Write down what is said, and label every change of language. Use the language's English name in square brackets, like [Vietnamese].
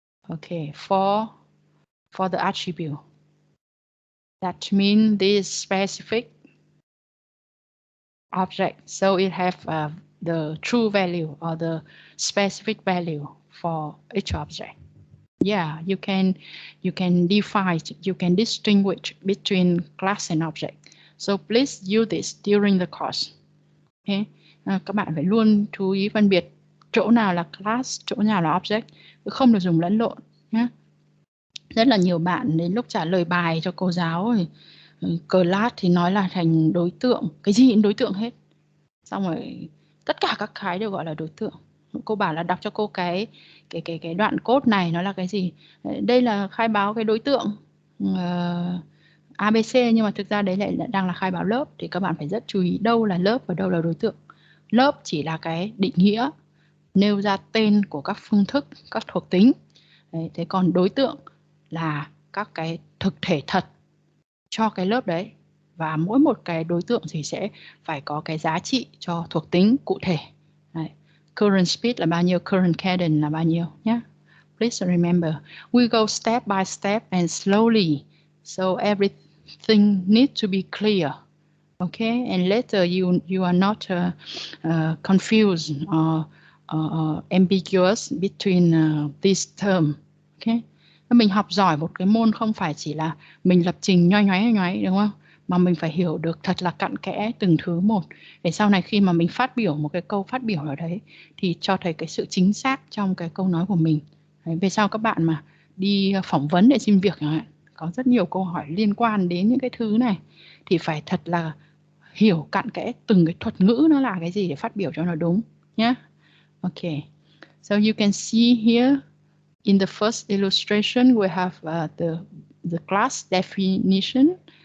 [English] Okay, for the attribute. That means this specific object. So it have the true value or the specific value for each object. Yeah, you can define, you can distinguish between class and object. So please use this during the course. [Vietnamese] Okay, các bạn phải luôn chú ý phân biệt chỗ nào là class, chỗ nào là object, không được dùng lẫn lộn nhé. Rất là nhiều bạn đến lúc trả lời bài cho cô giáo thì class thì nói là thành đối tượng, cái gì cũng đối tượng hết. Xong rồi tất cả các cái đều gọi là đối tượng. Cô bảo là đọc cho cô cái đoạn code này nó là cái gì. Đây là khai báo cái đối tượng ABC, nhưng mà thực ra đấy lại đang là khai báo lớp, thì các bạn phải rất chú ý đâu là lớp và đâu là đối tượng. Lớp chỉ là cái định nghĩa, nêu ra tên của các phương thức, các thuộc tính. Đấy, thế còn đối tượng là các cái thực thể thật cho cái lớp đấy. Và mỗi một cái đối tượng thì sẽ phải có cái giá trị cho thuộc tính cụ thể. Đấy. Current speed là bao nhiêu, current cadence là bao nhiêu nhé. [English] Please remember, we go step by step and slowly, so everything needs to be clear. Okay, and later you are not confused or ambiguous between this term. [Vietnamese] Okay, mình học giỏi một cái môn không phải chỉ là mình lập trình nhoáy đúng không? Mà mình phải hiểu được thật là cặn kẽ từng thứ một, để sau này khi mà mình phát biểu một cái câu phát biểu ở đấy thì cho thấy cái sự chính xác trong cái câu nói của mình. Đấy, về sau các bạn mà đi phỏng vấn để xin việc có rất nhiều câu hỏi liên quan đến những cái thứ này thì phải thật là hiểu cặn kẽ từng cái thuật ngữ nó là cái gì để phát biểu cho nó đúng nhé. [English] Okay, so you can see here in the first illustration we have the class definition.